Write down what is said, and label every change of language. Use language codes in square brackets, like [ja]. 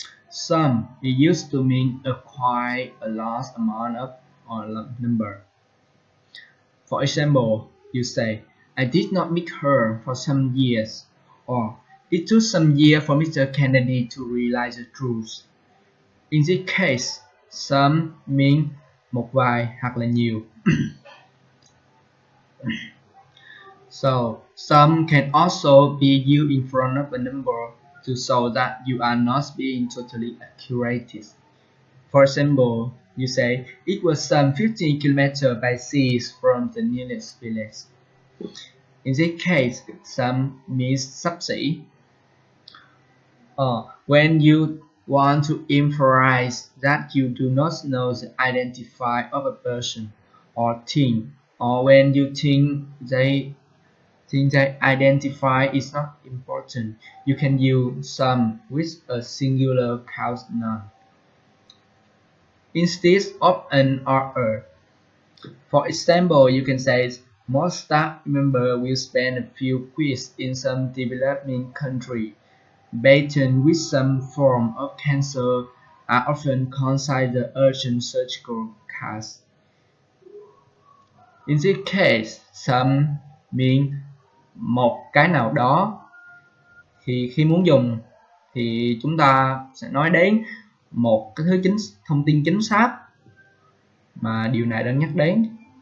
[en] Some is used to mean quite a large amount of or number. For example, you say, I did not meet her for some years, or it took some years for Mr. Kennedy to realize the truth. In this case, some mean [vi] một vài hoặc là nhiều. [en] So, some can also be used in front of a number to show that you are not being totally accurate. For example, you say, it was some 15 km by sea from the nearest village. In this case, some means xấp xỉ. When you want to emphasize that you do not know the identity of a person or thing, or when you think they identify is not important, you can use some with a singular cause noun instead of an or a. For example, you can say most staff members will spend a few weeks in some developing country. Patients with some form of cancer are often considered urgent surgical case. In this case, some mean [vi] một cái nào đó. Thì khi muốn dùng thì chúng ta sẽ nói đến một cái thông tin chính xác mà điều này đang nhắc đến.